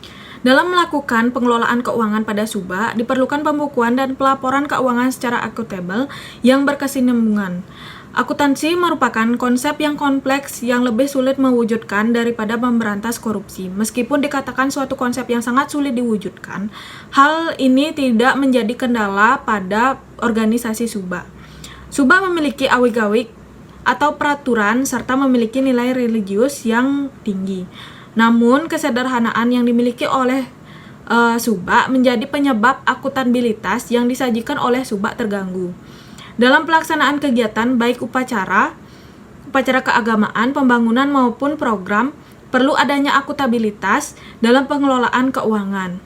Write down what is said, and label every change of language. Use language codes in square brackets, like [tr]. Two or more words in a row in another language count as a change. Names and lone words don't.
[id] Dalam melakukan pengelolaan keuangan pada Subak, diperlukan pembukuan dan pelaporan keuangan secara akuntabel yang berkesinambungan. Akuntansi merupakan konsep yang kompleks yang lebih sulit mewujudkan daripada memberantas korupsi. Meskipun dikatakan suatu konsep yang sangat sulit diwujudkan, hal ini tidak menjadi kendala pada organisasi Subak. Subak memiliki awik-awik atau peraturan serta memiliki nilai religius yang tinggi. Namun, kesederhanaan yang dimiliki oleh Subak menjadi penyebab akuntabilitas yang disajikan oleh Subak terganggu. Dalam pelaksanaan kegiatan, baik upacara keagamaan, pembangunan maupun program, perlu adanya akuntabilitas dalam pengelolaan keuangan.